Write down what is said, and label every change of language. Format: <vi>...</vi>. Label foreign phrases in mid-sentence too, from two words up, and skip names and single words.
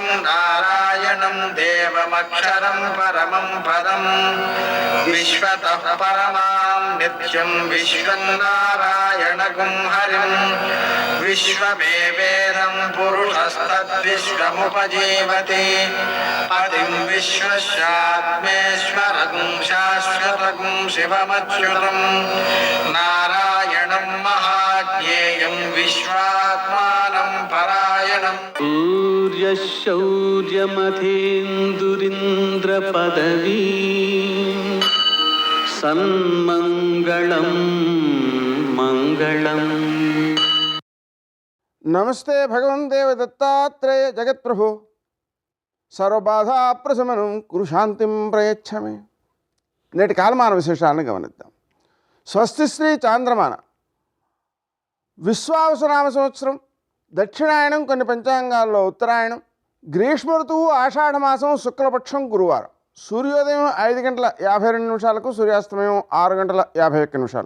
<sa>नारायणं देवमक्षरं परमं पदं विश्वतः परमां नित्यं विश्वं नारायणगुं हरिं विश्वमेवेदं पुरुषस्तद्विश्वमुपजीवति पतिं विश्वस्यात्मेश्वरगुं शाश्वतगुं शिवमच्युतं नारायणं महाज्ञेयं विश्वात्मानं परायणम् शौर्यमथेन्दुरिन्द्रपदवी सन्मङ्गलं मङ्गलम्। నమస్తే భగవన్ దేవ దత్తాత్రేయ జగత్ప్రభు సర్వబాధాప్రశమనం కురు శాంతిం ప్రయచ్చమే.</sa> <te>నేటి కాలమాన విశేషాలను గమనిద్దాం. స్వస్తి శ్రీ చాంద్రమాన విశ్వావసునామ సంవత్సరం, దక్షిణాయనం కొన్ని పంచాంగాల్లో ఉత్తరాయణం, గ్రీష్మ ఋతువు ఆషాఢమాసం శుక్లపక్షం గురువారం, సూర్యోదయం 5:52 సూర్యాస్తమయం 6:51.</te>